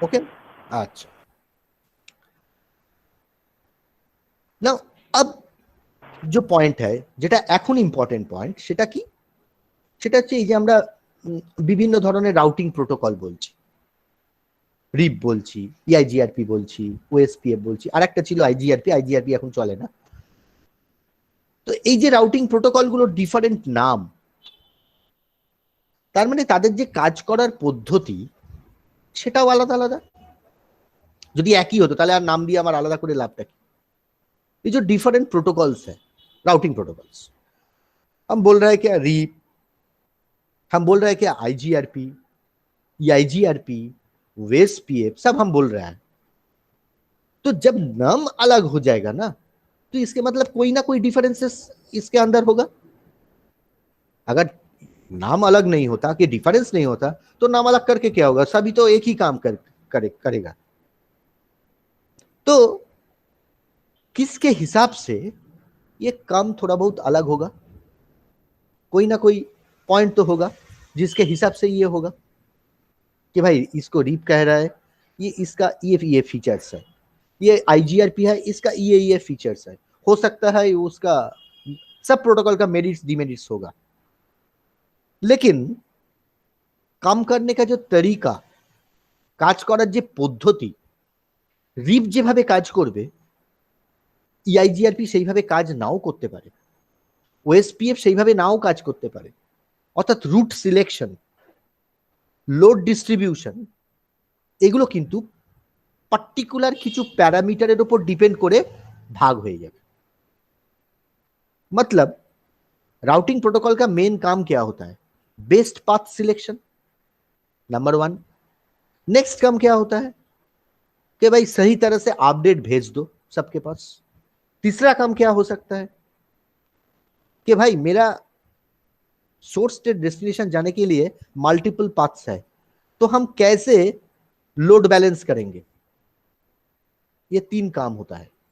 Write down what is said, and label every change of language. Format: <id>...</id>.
<hi>Okay, अच्छा now अब जो</hi> <bn>পয়েন্ট है যেটা এখন ইম্পর্টেন্ট পয়েন্ট সেটা কি, সেটা হচ্ছে এই যে আমরা বিভিন্ন ধরনের রাউটিং প্রোটোকল বলছি, রিপ বলছি, ইআইজিআরপি বলছি, ওএসপিএফ বলছি, আর একটা ছিল আইজিআরপি এখন চলে না। তো এই যে রাউটিং প্রোটোকলগুলোর ডিফারেন্ট নাম, তার মানে তাদের যে কাজ করার পদ্ধতি সেটাও আলাদা আলাদা। যদি একই হতো তাহলে আর নাম দিয়ে আমার আলাদা করে লাভটা কি?</bn> <hi>ये जो डिफरेंट प्रोटोकॉल्स है, राउटिंग प्रोटोकॉल्स, हम बोल रहे हैं क्या रीप, हम बोल रहे हैं क्या आईजीआरपी, आईजीआरपी, वेसपीएफ, सब हम बोल रहे हैं। तो जब नाम अलग हो जाएगा ना तो इसके मतलब कोई ना कोई डिफरेंसेस इसके अंदर होगा। अगर नाम अलग नहीं होता कि डिफरेंस नहीं होता तो नाम अलग करके क्या होगा, सभी तो एक ही काम करेगा। तो किसके हिसाब से ये काम थोड़ा बहुत अलग होगा, कोई ना कोई पॉइंट तो होगा जिसके हिसाब से ये होगा कि भाई इसको रीप कह रहा है, ये इसका ये फीचर्स है, ये आईजीआरपी है इसका ये फीचर्स है। हो सकता है उसका सब प्रोटोकॉल का मेरिट्स डिमेरिट्स होगा, लेकिन काम करने का जो तरीका,</hi> <bn>কাজ করার যে পদ্ধতি, রিপ যেভাবে কাজ করবে ইআইজিআরপি সেইভাবে কাজ নাও করতে পারে, ওএসপিএফ সেইভাবে নাও কাজ করতে পারে। অর্থাৎ রুট সিলেকশন, লোড ডিস্ট্রিবিউশন, এগুলো কিন্তু পার্টিকুলার কিছু প্যারামিটারের উপর ডিপেন্ড করে भाग হয়ে যাবে।</bn> <hi>मतलब राउटिंग प्रोटोकॉल का मेन काम क्या होता है, best path selection, number 1। Next काम क्या होता है कि भाई सही तरह से अपडेट भेज दो सबके पास। तीसरा काम क्या हो सकता है कि भाई मेरा सोर्स से डेस्टिनेशन जाने के लिए मल्टीपल पाथ्स है, तो हम कैसे लोड बैलेंस करेंगे। ये 3 काम होता है।</hi>